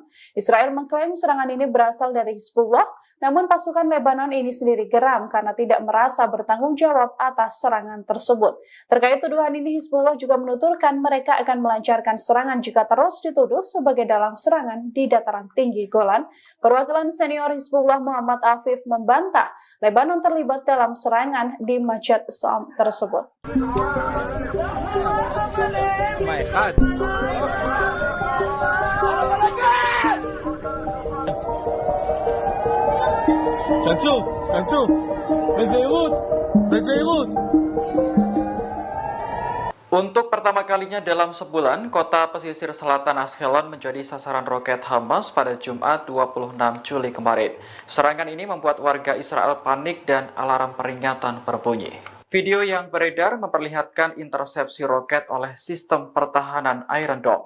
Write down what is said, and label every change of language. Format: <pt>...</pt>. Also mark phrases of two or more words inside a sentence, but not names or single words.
<id>Israel mengklaim serangan ini berasal dari Hizbullah, namun pasukan Lebanon ini sendiri geram karena tidak merasa bertanggung jawab atas serangan tersebut. Terkait tuduhan ini, Hizbullah juga menuturkan mereka akan melancarkan serangan jika terus dituduh sebagai dalam serangan di dataran tinggi Golan. Perwakilan senior Hizbullah Muhammad Afif membantah Lebanon terlibat dalam serangan di Majdal Syam tersebut.</id> <he>כנסו, בזהירות, בזהירות.</he> <id>Untuk pertama kalinya dalam sebulan, kota pesisir selatan Ashkelon menjadi sasaran roket Hamas pada Jumat 26 Juli kemarin. Serangan ini membuat warga Israel panik dan alarm peringatan berbunyi. Video yang beredar memperlihatkan intersepsi roket oleh sistem pertahanan Iron Dome.</id>